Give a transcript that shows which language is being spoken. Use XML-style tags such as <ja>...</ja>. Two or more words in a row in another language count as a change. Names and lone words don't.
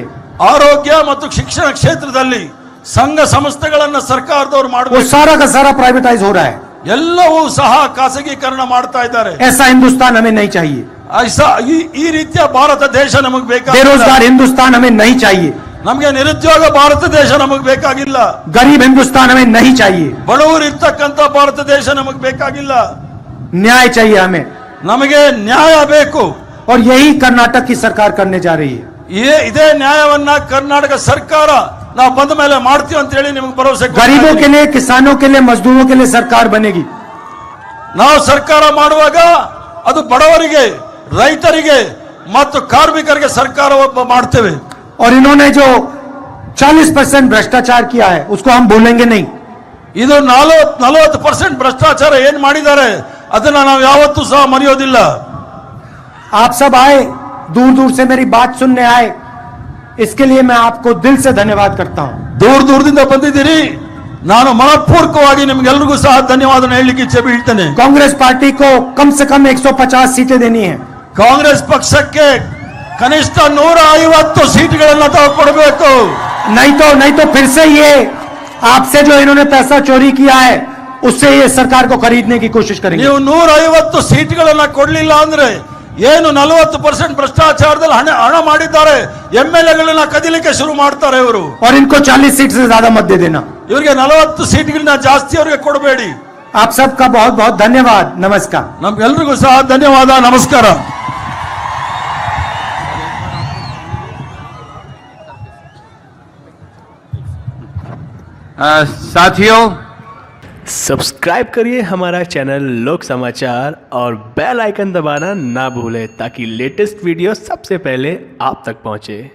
<kn>ಆರೋಗ್ಯ ಮತ್ತು ಶಿಕ್ಷಣ ಕ್ಷೇತ್ರದಲ್ಲಿ ಸಂಘ ಸಂಸ್ಥೆಗಳನ್ನ ಸರ್ಕಾರದವರು</kn> <hi>वो</hi> <kn>ಮಾಡಬೇಕು.</kn> <hi>सारा का सारा प्राइवेटाइज हो रहा है।</hi> <kn>ಎಲ್ಲವೂ ಸಹ ಖಾಸಗೀಕರಣ ಮಾಡ್ತಾ ಇದ್ದಾರೆ.</kn> <hi>ऐसा हिंदुस्तान हमें नहीं चाहिए।</hi> <kn>ಈ ರೀತಿಯ ಭಾರತ ದೇಶ ನಮಗೆ ಬೇಕಾಗಿಲ್ಲ.</kn> <hi>बेरोजगार हिंदुस्तान हमें नहीं चाहिए।</hi> <kn>ನಮಗೆ ನಿರುದ್ಯೋಗ ಭಾರತ ದೇಶ ನಮಗೆ ಬೇಕಾಗಿಲ್ಲ.</kn> <hi>गरीब हिंदुस्तान हमें नहीं चाहिए।</hi> <kn>ಬಡವರು ಇರ್ತಕ್ಕಂಥ ಭಾರತ ದೇಶ ನಮಗೆ ಬೇಕಾಗಿಲ್ಲ.</kn> <hi>न्याय चाहिए हमें,</hi> <kn>ನಮಗೆ ನ್ಯಾಯ ಬೇಕು.</kn> <hi>और यही कर्नाटक की सरकार करने जा रही है।</hi> <kn>ಇದೇ ನ್ಯಾಯವನ್ನ ಕರ್ನಾಟಕ ಸರ್ಕಾರ ನಾವು ಬಂದ ಮೇಲೆ ಮಾಡ್ತೀವಿ ಅಂತ ಹೇಳಿ ನಿಮಗೆ ಭರವಸೆ ಕೊಡ್ತಾ</kn> <hi>गरीबों</hi> <kn>ಇದ್ದೀನಿ.</kn> <hi>के लिए, किसानों के लिए, मजदूरों के लिए सरकार बनेगी।</hi> <kn>ನಾವು ಸರ್ಕಾರ ಮಾಡುವಾಗ ಅದು ಬಡವರಿಗೆ, ರೈತರಿಗೆ ಮತ್ತು ಕಾರ್ಮಿಕರಿಗೆ ಸರ್ಕಾರ ಮಾಡ್ತೇವೆ.</kn> <hi>और इन्होंने जो 40% भ्रष्टाचार किया है उसको हम भूलेंगे नहीं।</hi> <kn>ಇದು 40% ಭ್ರಷ್ಟಾಚಾರ ಏನ್ ಮಾಡಿದ್ದಾರೆ ಅದನ್ನ ನಾವು ಯಾವತ್ತೂ ಸಹ ಮರೆಯೋದಿಲ್ಲ.</kn> <hi>आप सब आए, दूर दूर से मेरी बात सुनने आए, इसके लिए मैं आपको दिल से धन्यवाद करता हूं।</hi> <kn>ದೂರ ದೂರದಿಂದ ಬಂದಿದ್ದೀರಿ, ನಾನು ಮನಪೂರ್ವಕವಾಗಿ ನಿಮ್ಗೆಲ್ರಿಗೂ ಸಹ ಧನ್ಯವಾದ ಹೇಳಲಿಕ್ಕೆ ಇಚ್ಛೆ ಬೀಳ್ತೇನೆ.</kn> <hi>कांग्रेस पार्टी को कम से कम 150 सीटें देनी है।</hi> <kn>ಕಾಂಗ್ರೆಸ್ ಪಕ್ಷಕ್ಕೆ ಕನಿಷ್ಠ 150 ಸೀಟ್ಗಳನ್ನ ತಾವು ಕೊಡಬೇಕು.</kn> <hi>नहीं तो फिर से ये आपसे जो इन्होंने पैसा चोरी किया है उससे ये सरकार को खरीदने की कोशिश करेंगे।</hi> <kn>ನೀವು 150 ಸೀಟ್ಗಳನ್ನ ಕೊಡ್ಲಿಲ್ಲ ಅಂದ್ರೆ ಏನು 40% ಭ್ರಷ್ಟಾಚಾರದಲ್ಲಿ ಹಣ ಮಾಡಿದ್ದಾರೆ, MLAಗಳನ್ನ ಕದಿಲಿಕ್ಕೆ ಶುರು ಮಾಡ್ತಾರೆ ಇವರು.</kn> <hi>और इनको 40 सीट से ज्यादा मत दे देना।</hi> <kn>ಇವರಿಗೆ 40 ಸೀಟ್ಗಳನ್ನ ಜಾಸ್ತಿ ಅವರಿಗೆ ಕೊಡಬೇಡಿ.</kn> <hi>आप सबका बहुत बहुत धन्यवाद। नमस्कार।</hi> <kn>ನಮ್ಗೆಲ್ರಿಗೂ ಸಹ ಧನ್ಯವಾದ, ನಮಸ್ಕಾರ.</kn> <hi>साथियों, सब्सक्राइब करिए हमारा चैनल लोक समाचार और</hi> <en>bell icon</en> <hi>दबाना ना भूलें ताकि</hi> <en>latest video</en> <hi>सबसे पहले आप तक पहुंचे।</hi>